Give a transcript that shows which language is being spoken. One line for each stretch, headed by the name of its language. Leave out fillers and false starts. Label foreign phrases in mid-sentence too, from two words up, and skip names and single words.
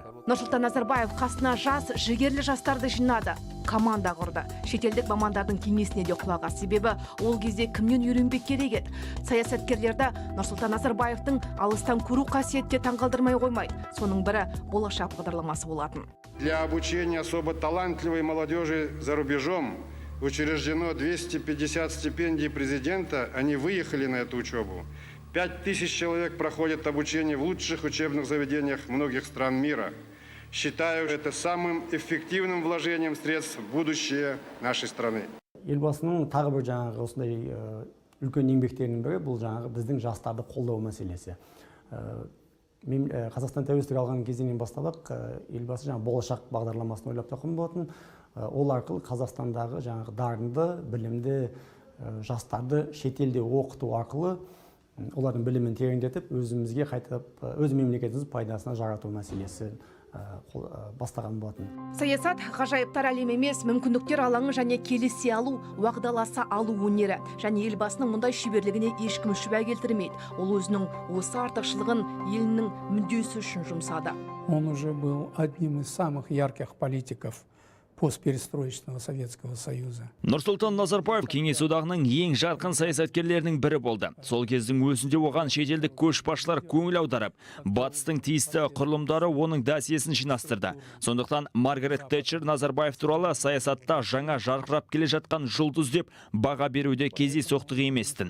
Kazakh: Нұрсұлтан Назарбаев қасына жас, жігерлі жастарды жинады, команда құрды. Шетелдік мамандардың кеңесіне де құлақ. Себебі ол кезде кімнен үйренбек керек еді. Саясаткерлерді Нұрсұлтан Назарбаевтың алыстан көру қасиетте таңғалдырмай қоймайды. Соның бірі болашақ бағдарламасы болатын.
Russian: Для обучения особо талантливой молодежи за рубежом учреждено 250 стипендий президента. Они выехали на эту учебу. 5000 человек проходят обучение в лучших учебных заведениях многих стран мира. Считаю это самым эффективным вложением средств в будущее нашей страны.
Kazakh: елбасының тағы бір жаңағы осындай үлкен еңбектерінің бірі бұл жаңағы біздің жастарды қолдау мәселесі. Қазақстан тәуелсіздік алған кезден басталып, елбасы жаңағы болашақ бағдарламасын ойлап тапқан болатын. Ол арқылы Қазақстандағы жаңағы дарынды, білімді жастарды шетелде оқыту арқылы олардың білімін тереңдетіп, өзімізге қайтып, өз мемлекетіміз пайдасына жарату мәселесі бастаған болатын. Саясат ғажайыптар әлем емес, мүмкіндіктер алаңы және келісе алу, уағдаласа алу өнері. Және елбасының мұндай шеберлігіне ешкім шүбә келтірмейді. Ол өзінің осы артықшылығын елінің мүддесі үшін жұмсады.
Russian: Он уже был одним из самых ярких политиков постперестроечного Советского Союза.
Kazakh: Нұрсұлтан Назарбаев Кеңес одағының ең жарқын саясаткерлерінің бірі болды. Сол кездің өзінде оған шетелдік көшбасшылар көңіл аударып, батыстың тиісті құрылымдары оның досьесін жинастырды. Сондықтан Маргарет Тэтчер Назарбаев туралы саясатта жаңа жарқырап келе жатқан жұлдыз деп баға беруде кездейсоқтық еместін.